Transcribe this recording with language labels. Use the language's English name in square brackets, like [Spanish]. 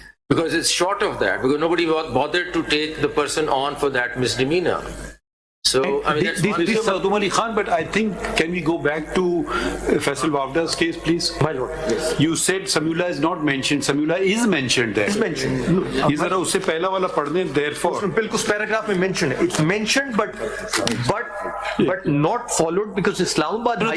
[English] Because it's short of that, because nobody bothered to take the person on for that misdemeanor. So, I mean, that's one Mr. issue. Makhdoom Ali Khan, but I think, can we go back to Faisal Wavda's case, please? My lord, yes. You said Samula is not mentioned. Samula is mentioned there. It's mentioned. No, [Hindi] ये जरा उससे पहला वाला पढ़ने, therefore. बिल्कुल उस paragraph में mentioned है. [English] It's mentioned but not followed because Islamabad High